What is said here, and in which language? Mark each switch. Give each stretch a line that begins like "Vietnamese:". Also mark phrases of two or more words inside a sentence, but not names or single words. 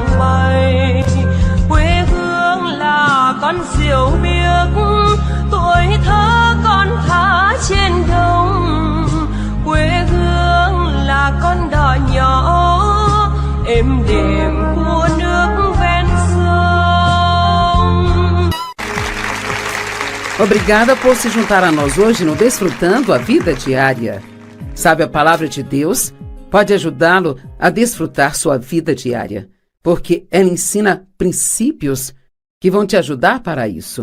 Vietnamese: bay, quê hương là con diều biếc, tuổi thơ con thả trên đồng, quê hương là con đò nhỏ êm đềm của nước ven sông.
Portuguese: Obrigada por se juntar a nós hoje no Desfrutando a Vida Diária. Sabe, a palavra de Deus pode ajudá-lo a desfrutar sua vida diária, porque ela ensina princípios que vão te ajudar para isso.